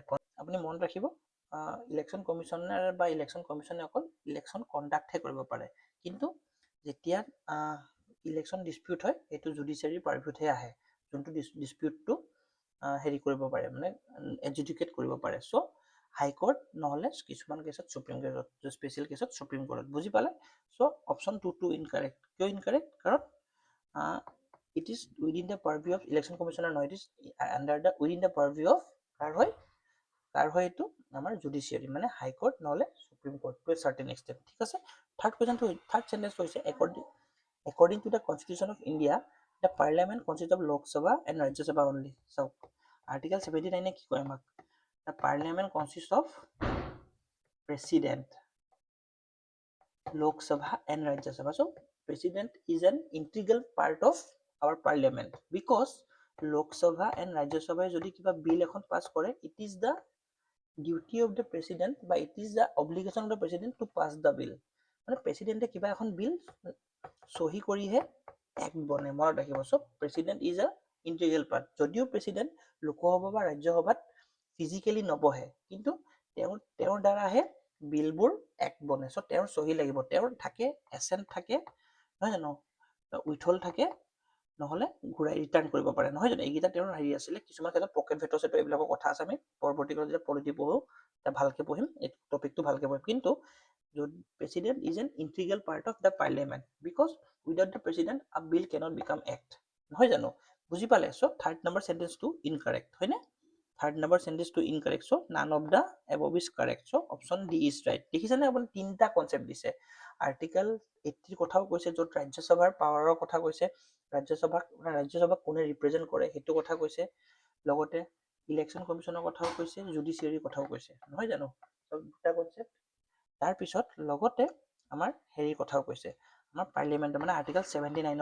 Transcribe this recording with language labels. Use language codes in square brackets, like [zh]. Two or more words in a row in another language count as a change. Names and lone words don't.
[as] আপুনি মনত ৰাখিব, [en] election commissioner [as] বা ইলেকশ্যন কমিশ্যনে অকল ইলেকশ্যন কণ্ডাক্টহে কৰিব পাৰে, কিন্তু যেতিয়া [en] election dispute [as] হয় সেইটো জুডিচিয়াৰী পাৰ্ভিউতহে আহে। যোনটো ডিসপিউটটো হেৰি কৰিব পাৰে মানে এডজুডিকেট কৰিব পাৰে চ' [en] high court [as] নহ'লে কিছুমান কেছত সুপ্ৰিম কোৰ্টত স্পেচিয়েল কেছত সুপ্ৰিম কোৰ্টত বুজি পালে [en] so option 2 ইনকাৰেক্ট কিয় ইনকাৰেক্ট কাৰণ it is within the purview of election commissioner নহয়, it is under the within the purview of [as] কাৰ হয় এইটো আমাৰ জুডিচিয়াৰী মানে হাই কোৰ্ট নহ'লে সুপ্ৰিম কোৰ্ট [en] to a certain extent [as] ঠিক আছে থাৰ্ড সেন্টেন্সটো হৈছে [en] according to the constitution of India the parliament consists of Lok Sabha and Rajya Sabha only চাওক article 79 [as] কি কয় আমাক [en] the parliament consists of president Lok Sabha and Rajya Sabha so president is an integral part of our parliament because Lok Sabha and Rajya Sabha [as] যদি কিবা বিল এখন পাস কৰে [en] it is the duty of the president [as] বা [en] it is the obligation of the president to pass the bill [as] মানে প্ৰেসিডেন্টে কিবা এখন বিল সহি কৰিহে এক্ট বনে মনত ৰাখিব [en] so president is a integral part [as] যদিও প্ৰেসিডেন্ট লোকসভা বা ৰাজ্যসভাত ফিজিক্যালি নবহে কিন্তু তেওঁৰ দ্বাৰাহে বিলবোৰ এক্ট বনে সো তেওঁৰ সহি লাগিব তেওঁৰ থাকে এসেন্ট থাকে নহয় জানো উইথহল থাকে নহলে ঘূৰাই ৰিটাৰ্ণ কৰিব পাৰে নহয় জানো এইকেইটা তেওঁৰ হেৰি আছিলে কিছুমান ক্ষেত্ৰত পকেট ভেটো সেটো এইবিলাকৰ কথা আছে আমি পৰৱৰ্তী কালত যেতিয়া পলিটি পঢ়ো তা ভালকে পঢ়িম এই টপিকটো ভালকে পঢ়িম কিন্তু [en] president is an integral part of the parliament because without the president a bill cannot become act [as] নহয় জানো বুজি পালে [en] so third number sentence to incorrect [as] হয় না [en] third number sentence to incorrect so none of the above is correct so option D is right [as] দেখিছানে আপুনি তিনটা কনসেপ্ট দিছে আৰ্টিকেল 80 কথাও কৈছে য'ত ৰাজ্যসভাৰ পাৱাৰৰ কথা কৈছে ৰাজ্যসভাক কোনে ৰিপ্ৰেজেন্ট কৰে হেতু কথা কৈছে লগতে ইলেকশন কমিশনৰ কথাও কৈছে জুডিচিয়াৰী কথাও কৈছে নহয় জানো দুটা কনসেপ্ট তাৰ পিছত লগতে আমাৰ হেৰি কথাও কৈছে আমাৰ পাৰ্লিয়ামেন্ট মানে আৰ্টিকেল 79